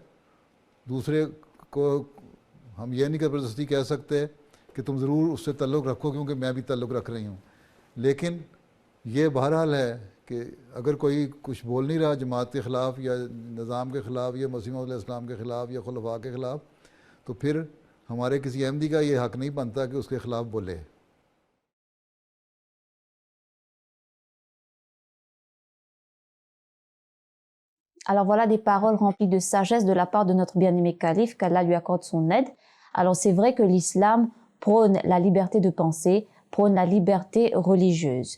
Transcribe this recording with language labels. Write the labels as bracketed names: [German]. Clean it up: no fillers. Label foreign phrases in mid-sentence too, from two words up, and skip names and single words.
[Urdu] دوسرے کو ہم یہ نہیں زبردستی کہہ سکتے کہ تم ضرور اس سے تعلق رکھو کیونکہ میں بھی تعلق رکھ رہی ہوں. لیکن یہ بہرحال ہے کہ اگر کوئی کچھ بول نہیں رہا جماعت کے خلاف یا نظام کے خلاف یا مسیح موعود علیہ السلام کے خلاف یا خلفاء کے خلاف، تو پھر ہمارے کسی احمدی کا یہ حق نہیں بنتا کہ اس کے خلاف بولے. [French] Alors voilà des paroles remplies de sagesse de la part de notre bien-aimé calife, qu'Allah lui accorde son aide. Alors c'est vrai que l'islam prône la liberté de pensée, prône la liberté religieuse.